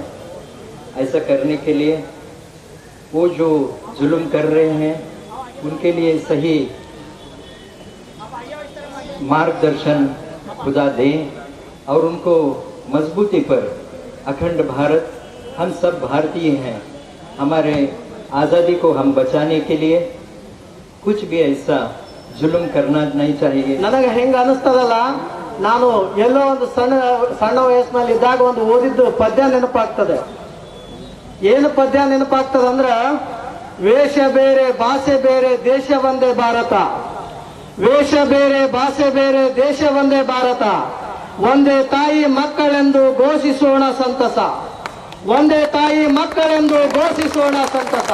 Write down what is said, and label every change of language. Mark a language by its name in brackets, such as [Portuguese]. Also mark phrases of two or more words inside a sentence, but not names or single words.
[Hindi] ऐसा करने के लिए वो जो जुल्म कर रहे हैं उनके लिए सही मार्गदर्शन खुदा दें और उनको मजबूती पर अखंड भारत, हम सब भारतीय हैं, हमारे आज़ादी को हम बचाने के लिए कुछ भी ऐसा जुल्म करना नहीं चाहिए। [Kannada] ನನಗೆ ಹೆಂಗೆ ಅನಿಸ್ತದಲ್ಲ, ನಾನು ಎಲ್ಲೋ ಒಂದು ಸಣ್ಣ ವಯಸ್ಸಿನಲ್ಲಿ ಇದ್ದಾಗ ಒಂದು ಓದಿದ್ದು ಪದ್ಯ ನೆನಪಾಗ್ತದೆ. ಏನು ಪದ್ಯ ನೆನಪಾಗ್ತದೆ ಅಂದ್ರೆ, ವೇಷ ಬೇರೆ ಭಾಷೆ ಬೇರೆ ದೇಶ ಒಂದೇ ಭಾರತ, ವೇಷ ಬೇರೆ ಭಾಷೆ ಬೇರೆ ದೇಶ ಒಂದೇ ಭಾರತ, ಒಂದೇ ತಾಯಿ ಮಕ್ಕಳೆಂದು ಘೋಷಿಸೋಣ ಸಂತಸ, ಒಂದೇ ತಾಯಿ ಮಕ್ಕಳೆಂದು ಘೋಷಿಸೋಣ ಸಂತಸ.